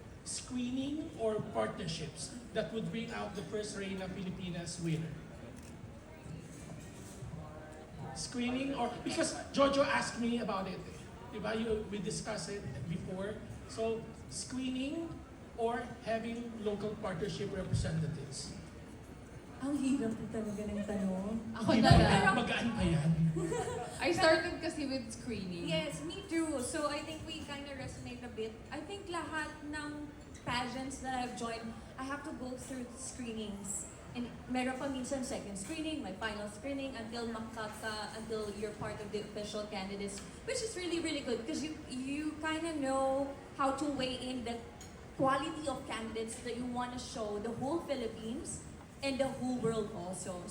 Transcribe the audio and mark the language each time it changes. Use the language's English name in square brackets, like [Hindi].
[English] Screening or partnerships that would bring out the first Reina Filipinas winner? Screening or, because Jojo asked me about it, diba? We discussed it before. So, screening or having local partnership representatives? [Filipino] Ang hirap po talaga ng tanong. Ako na lang. Magaan pa yan. [English] I started kasi with screening. Yes, me too. So I think we kind of resonate a bit. I think lahat ng pageants that I've joined, I have to go through screenings. And [Filipino] meron pa minsan [English] second screening, my final screening, until you're part of the official candidates, which is really, really good because you kind of know how to weigh in the quality of candidates that you want to show the whole Philippines and the whole world also.